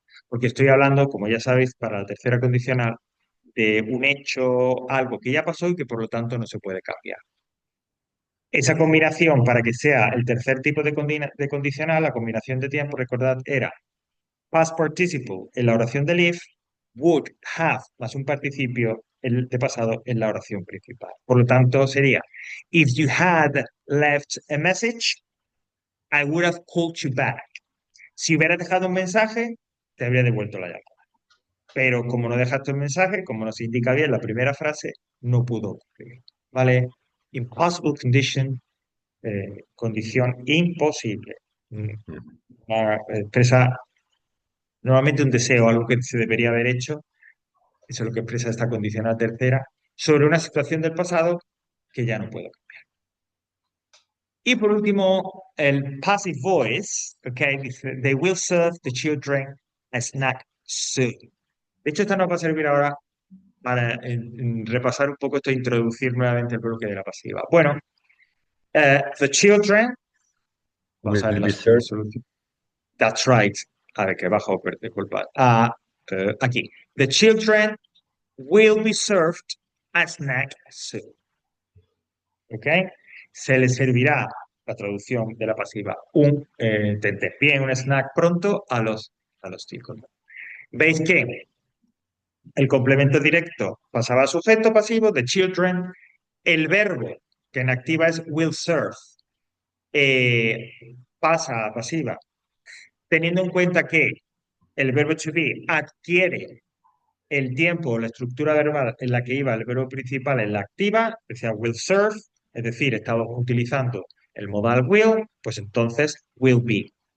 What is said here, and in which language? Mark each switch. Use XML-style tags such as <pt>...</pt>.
<es>Porque estoy hablando, como ya sabéis, para la tercera condicional, de un hecho, algo que ya pasó y que por lo tanto no se puede cambiar. Esa combinación, para que sea el tercer tipo de condicional, la combinación de tiempo, recordad, era past participle en la oración del if, would have más un participio de pasado en la oración principal. Por lo tanto, sería,</es> <en>if you had left a message, I would have called you back.</en> <es>Si hubieras dejado un mensaje, te habría devuelto la llamada. Pero como no dejaste un mensaje, como nos indica bien la primera frase, no pudo ocurrir. ¿Vale?</es> <en>Impossible condition,</en> <es>condición imposible. Expresa normalmente un deseo, algo que se debería haber hecho. Eso es lo que expresa esta condicional tercera sobre una situación del pasado que ya no puedo. Y por último, el passive voice, ¿ok? Dice,</es> <en>they will serve the children a snack soon.</en> <es>De hecho, esta nos va a servir ahora para repasar un poco esto e introducir nuevamente el bloque de la pasiva. Bueno,</es> <en>the children,</en> <es>vamos</es> <en>Will</en> <es>a ver</es> <en>be</en> <es>la</es> <en>served.</en> <es>solución.</es> <en>That's right.</en> <es>A ver, que bajo, disculpad. Aquí.</es> <en>The children will be served a snack soon. ¿Ok?</en> <es>Se les servirá, la traducción de la pasiva, un tentempié, un snack pronto a los chicos. ¿Veis que el complemento directo pasaba a sujeto pasivo de children? El verbo que en activa es will serve, eh, pasa a pasiva, teniendo en cuenta que el verbo to be adquiere el tiempo o la estructura verbal en la que iba el verbo principal en la activa, decía will serve, es decir, estaba utilizando el modal will, pues entonces will be.</es>